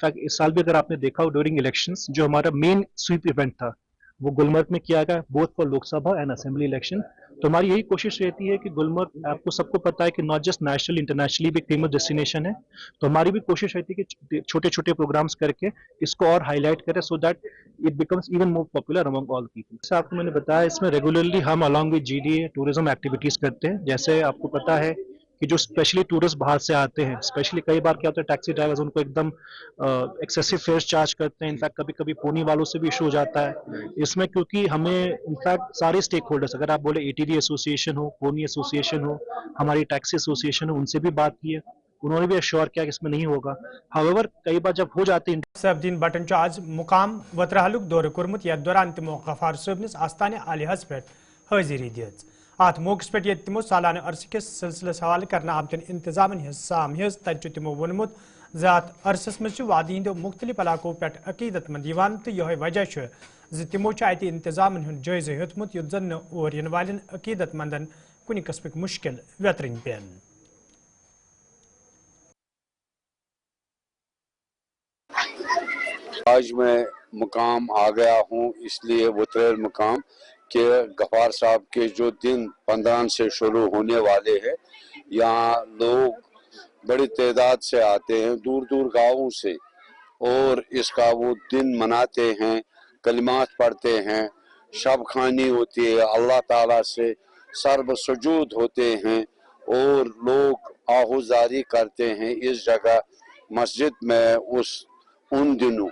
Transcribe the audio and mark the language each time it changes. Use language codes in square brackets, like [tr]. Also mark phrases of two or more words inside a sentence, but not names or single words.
[ur] انفیکٹ اس سال بھی اگر آپ نے دیکھا ہو [en] during elections [ur] جو ہمارا [en] main SVEEP event [ur] تھا وہ گلمرگ میں کیا گیا [en] both for Lok Sabha and Assembly election. [ur] تو ہماری یہی کوشش رہتی ہے کہ گلمرگ آپ کو سب کو پتا ہے کہ [en] not just national internationally [ur] بھی ایک [en] famous destination [ur] ہے. تو ہماری بھی کوشش رہتی ہے کہ چھوٹے چھوٹے پروگرامس کر کے اس کو اور ہائی لائٹ کریں [en] so that it becomes even more popular among all people. [ur] جیسے آپ کو میں نے بتایا اس میں ریگولرلی ہم [en] along with [ur] GDA [en] tourism activities [ur] کرتے ہیں. جیسے آپ کو پتا ہے کہ جو [en] especially tourist [ur] باہر سے آتے ہیں اسپیشلی کئی بار کیا ہوتا ہے [en] taxi drivers [ur] ان کو ایک دم [en] excessive fare charge [ur] کرتے ہیں. انفیکٹ کبھی کبھی پونی والوں سے بھی ایشو ہو جاتا ہے اس میں کیونکہ ہمیں انفیکٹ سارے [en] stakeholders [ur] اگر آپ بولے [en] ATD association [ur] ہو [en] pony association [ur] ہو ہماری [en] taxi association [ur] ہو ان سے بھی بات کی ہے. انہوں نے بھی ایشور کیا کہ اس میں نہیں ہوگا. ہاؤیور کئی بار جب ہو جاتے ہیں [ks] سیفدین بٹن آج مقام وترہلک دورہ کورمت یتھ دوران تمو غفار صٲبنس آستانہ عالیہس پہ حاضری دِژ. ات موقع پہ یہ تمو سالانہ عرصہ کس سلسلس حوالہ کرنا آمتن انتظامن ہز سام ہز تتہ تمو وونمت ذات عرصس مز وادی ہندو مختلف علاقوں پہ عقیدت مند یوان تو یہ وجہ تمو ات انتظامن ہند جائزہ ہیوتمت یت زن اور ین والن عقیدت مندن کن قسمک مشکل ویترن پین. [ur] آج میں مقام آ گیا ہوں اس لیے وتریل مقام کہ غفار صاحب کے جو دن 15 سے شروع ہونے والے ہیں یہاں لوگ بڑی تعداد سے آتے ہیں دور دور گاؤں سے اور اس کا وہ دن مناتے ہیں کلمات پڑھتے ہیں شب خوانی ہوتی ہے اللہ تعالیٰ سے سرب سجود ہوتے ہیں اور لوگ آہوزاری کرتے ہیں اس جگہ مسجد میں ان دنوں.